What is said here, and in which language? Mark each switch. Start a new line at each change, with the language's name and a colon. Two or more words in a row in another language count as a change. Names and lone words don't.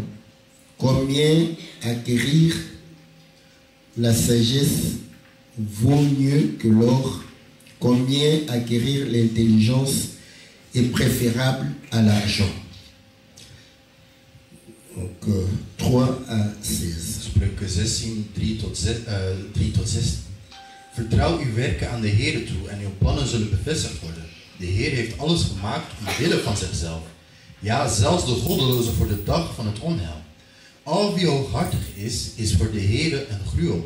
French: Combien acquérir la sagesse vaut mieux que l'or, combien acquérir l'intelligence est préférable à l'argent. Donc 3 à 16.
Dutch: Spreuken 16, 3 tot 6. Vertrouw uw werken aan de Heere toe en uw plannen zullen bevestigd worden. De Heer heeft alles gemaakt omwille van zichzelf. Ja, zelfs de goddeloze voor de dag van het onheil. Al wie hooghartig is, is voor de Heere een gruwel.